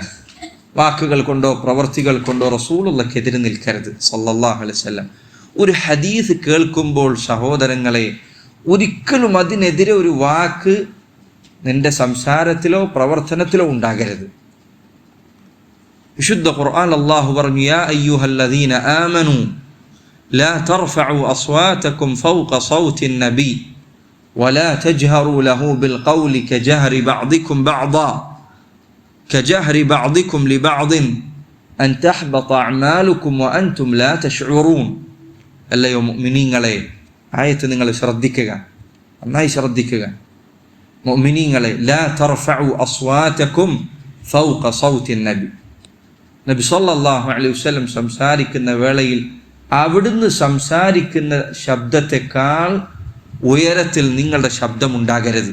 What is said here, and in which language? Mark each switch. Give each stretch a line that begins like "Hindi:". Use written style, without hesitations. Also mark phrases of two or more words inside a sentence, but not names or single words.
Malayalam: വാക്കുകൾ കൊണ്ടോ പ്രവർത്തികൾ കൊണ്ടോ റസൂലുള്ളാഹിക്ക് എതിര് നിൽക്കരുത്
Arabic: صلى الله عليه وسلم.
Malayalam: ഒരു ഹദീസ് കേൾക്കുമ്പോൾ സഹോദരങ്ങളെ, ഒരിക്കലും അതിനെതിരെ ഒരു വാക്ക് നിന്റെ സംസാരത്തിലോ പ്രവർത്തനത്തിലോ ഉണ്ടാകരുത്. വിശുദ്ധ ഖുർആൻ അല്ലാഹു പറഞ്ഞു,
Arabic: يا أيها الذين آمنوا لا ترفعوا أصواتكم فوق صوت النبي ولا تجهروا له بالقول كجهر بعضكم لبعض أن تحبط أعمالكم وأنتم لا تشعرون.
Malayalam: അല്ലയോ മുഅ്മിനീങ്ങളെ, ആയത്ത് നിങ്ങൾ ശ്രദ്ധിക്കുക, നന്നായി ശ്രദ്ധിക്കുക. മുഅ്മിനീങ്ങളെ,
Arabic: لا ترفعوا أصواتكم فوق صوت النبي,
Malayalam: നബി
Arabic: صلى الله عليه وسلم
Malayalam: സംസാരിക്കുന്ന വേളയിൽ അവിടുന്ന് സംസാരിക്കുന്ന ശബ്ദത്തെക്കാൾ ഉയരത്തിൽ നിങ്ങളുടെ ശബ്ദം ഉണ്ടാകരുത്.